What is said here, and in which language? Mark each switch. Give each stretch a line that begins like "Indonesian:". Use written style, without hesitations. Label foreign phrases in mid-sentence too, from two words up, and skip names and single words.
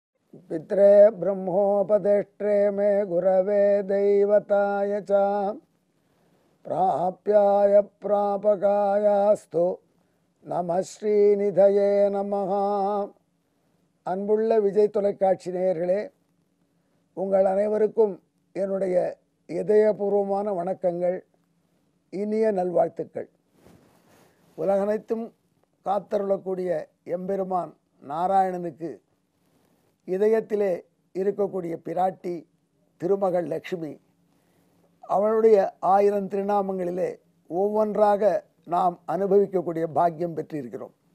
Sanskrit: पित्रे ब्रह्मोपदेष्ट्रे मे गुरवे दैवताय च प्राप्याय प्रापकायास्तु नमः श्रीनिधये नमः.
Tamil: அன்புள்ள விஜய் தொலைக்காட்சி நேயர்களே, உங்கள் அனைவருக்கும் என்னுடைய இதயபூர்வமான வணக்கங்கள், இனிய நல்வாழ்த்துக்கள். உலகனைத்தும் காத்தருளக்கூடிய எம்பெருமான் நாராயணனுக்கு இதயத்திலே இருக்கக்கூடிய பிராட்டி திருமகள் லக்ஷ்மி, அவளுடைய 1000 திருநாமங்களிலே ஒவ்வொன்றாக நாம் அனுபவிக்கக்கூடிய பாக்கியம் பெற்றிருக்கிறோம்.